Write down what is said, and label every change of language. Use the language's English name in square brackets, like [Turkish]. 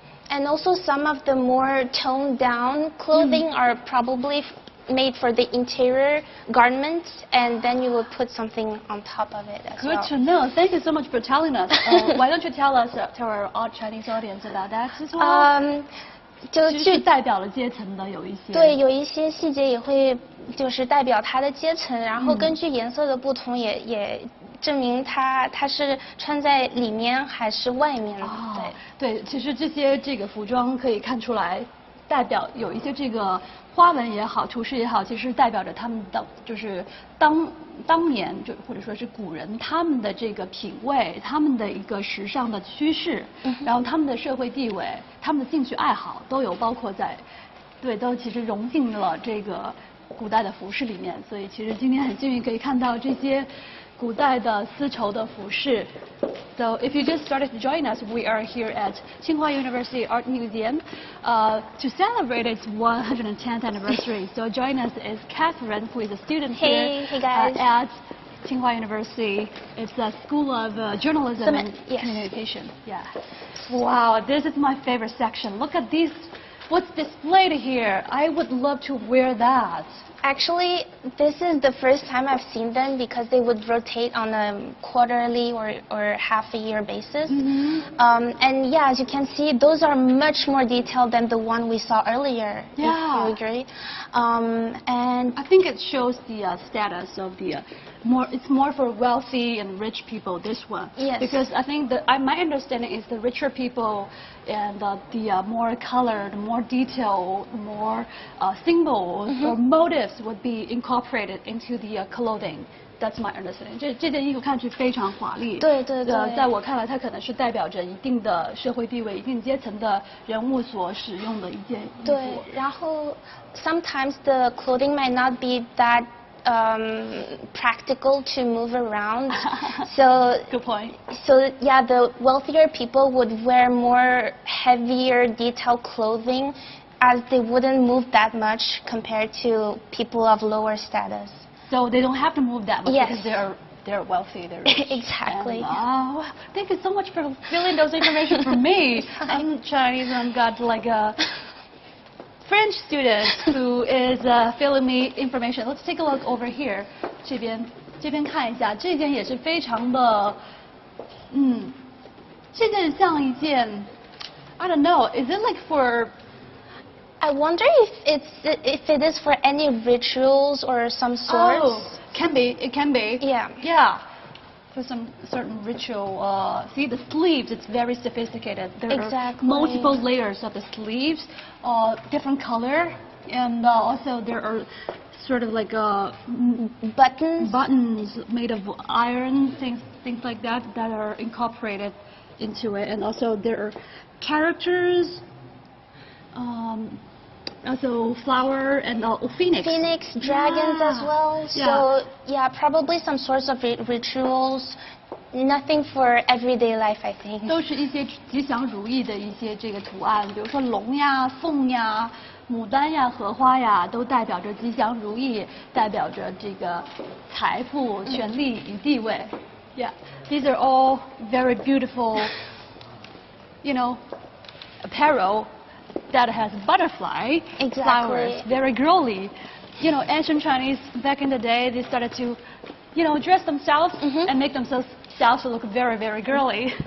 [English] And also some of the more toned down clothing are probably made for the interior garments, and then you would put something on top of it as well. Good to know. Thank you so much for telling us. Why don't you tell us, to our Chinese audience about that as well? [Chinese] 就是代表了阶层的有一些。对，有一些细节也会就是代表它的阶层，然后根据颜色的不同也证明它是穿在里面还是外面的。对，其实这个服装可以看出来，代表有一些这个花纹也好，图式也好，其实代表着他们的就是当年或者说是古人他们的这个品味，他们的一个时尚的趋势，然后他们的社会地位，他们的兴趣爱好都有包括在，都其实融进了这个古代的服饰里面。所以其实今天很幸运可以看到这些古代的丝绸的服饰。 [English] So if you just started to join us, we are here at Tsinghua University Art Museum to celebrate its 110th anniversary. So join us is Catherine, who is a student here guys. At Tsinghua University. It's a School of Journalism and Communication. Yeah. Wow, this is my favorite section. Look at these. What's displayed here? I would love to wear that. Actually, this is the first time I've seen them because they would rotate on a quarterly or half a year basis. And yeah, as you can see, those are much more detailed than the one we saw earlier. Yeah. If you agree. And I think it shows the status of the it's more for wealthy and rich people, this one. Yes. Because I think my understanding is the richer people and the more colored, more detailed, more symbols or motives would be incorporated into the clothing. That's my understanding. [Chinese] 这件衣服看上去非常华丽。对对对。在我看来，它可能是代表着一定的社会地位、一定阶层的人物所使用的一件衣服。对，然后 [English] sometimes the clothing might not be that practical to move around. So good point. So yeah, the wealthier people would wear more heavier detailed clothing as they wouldn't move that much compared to people of lower status. So they don't have to move that much yes. because they're wealthy, they're rich. Exactly. And, thank you so much for filling those information for me. I'm Chinese and I've got like a French student who is filling me information. Let's take a look over here. [Chinese] 这边看一下，这件也是非常的，这件像一件 [English] I don't know. Is it like for? I wonder if it is for any rituals or some sorts. Oh, can be. It can be. Yeah. Yeah. For some certain ritual, see the sleeves, it's very sophisticated. There are multiple layers of the sleeves, different color, and also there are sort of like buttons made of iron, things like that are incorporated into it, and also there are characters, also flower and phoenix. Phoenix, dragons as well. So yeah, probably some sorts of rituals. Nothing for everyday life, I think. [Chinese] 都是一些吉祥如意的一些这个图案，比如说龙呀、凤呀、牡丹呀、荷花呀，都代表着吉祥如意，代表着这个财富、权力与地位。 [English] Yeah, these are all very beautiful, apparel that has butterfly flowers, very girly. Ancient Chinese back in the day, they started to, dress themselves and make themselves look very, very girly.